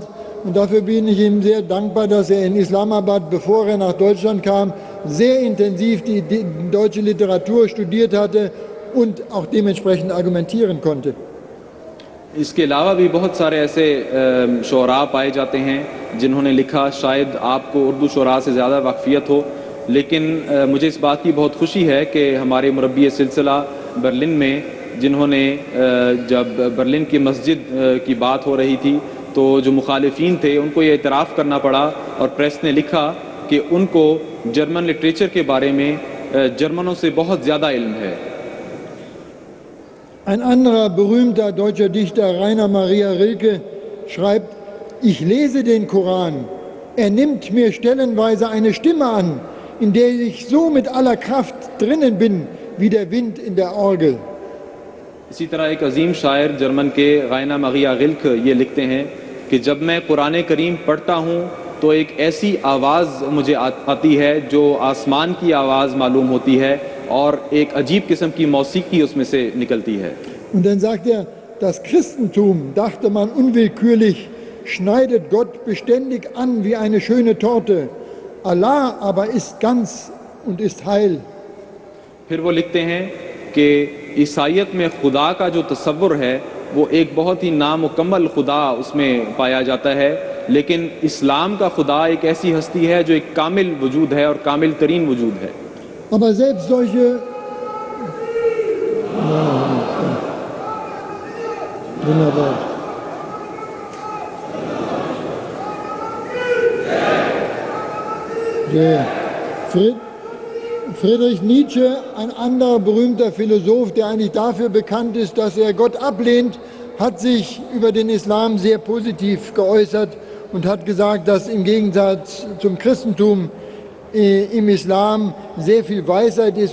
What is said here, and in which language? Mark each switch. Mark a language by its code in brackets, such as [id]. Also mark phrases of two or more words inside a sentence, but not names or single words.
[de] Und dafür bin ich ihm sehr dankbar, dass er in Islamabad, bevor er nach Deutschland kam, sehr intensiv die deutsche Literatur studiert hatte und auch dementsprechend argumentieren konnte. [ur] اس کے علاوہ بھی بہت سارے ایسے شعراء پائے جاتے ہیں جنہوں نے لکھا، شاید آپ کو اردو شعراء سے زیادہ واقفیت ہو، لیکن مجھے اس بات کی بہت خوشی ہے کہ ہمارے مربی سلسلہ برلن میں، جنہوں نے جب برلن کی مسجد کی بات ہو رہی تھی تو جو مخالفین تھے ان کو یہ اعتراف کرنا پڑا اور پریس نے لکھا کہ ان کو [en] German literature [ur] کے بارے میں جرمنوں سے بہت زیادہ علم ہے. [de] Ein anderer berühmter deutscher Dichter, Rainer Maria Rilke, schreibt, ich lese den Koran, er nimmt mir stellenweise eine Stimme an, in der ich so mit aller Kraft drinnen bin, wie der Wind in der Orgel. [ur] اسی طرح ایک عظیم شاعر جرمن کے راینا مگیا گلک یہ لکھتے ہیں کہ جب میں قرآن کریم پڑھتا ہوں تو ایک ایسی آواز مجھے آتی ہے جو آسمان کی آواز معلوم ہوتی ہے اور ایک عجیب قسم کی موسیقی اس میں سے نکلتی ہے. [de] Und dann sagt er, das Christentum, dachte man unwillkürlich, schneidet Gott beständig an wie eine schöne Torte. Allah aber ist ganz und ist heil. [ur] پھر وہ لکھتے ہیں کہ عیسائیت میں خدا کا جو تصور ہے وہ ایک بہت ہی نامکمل خدا اس میں پایا جاتا ہے، لیکن اسلام کا خدا ایک ایسی ہستی ہے جو ایک کامل وجود ہے اور کامل ترین وجود ہے. [de] Aber selbst solche wunderbar. Friedrich Nietzsche, ein anderer berühmter Philosoph, der eigentlich dafür bekannt ist, dass er Gott ablehnt, hat sich über den Islam sehr positiv geäußert und hat gesagt, dass im Gegensatz zum Christentum im Islam sehr viel Weisheit ist.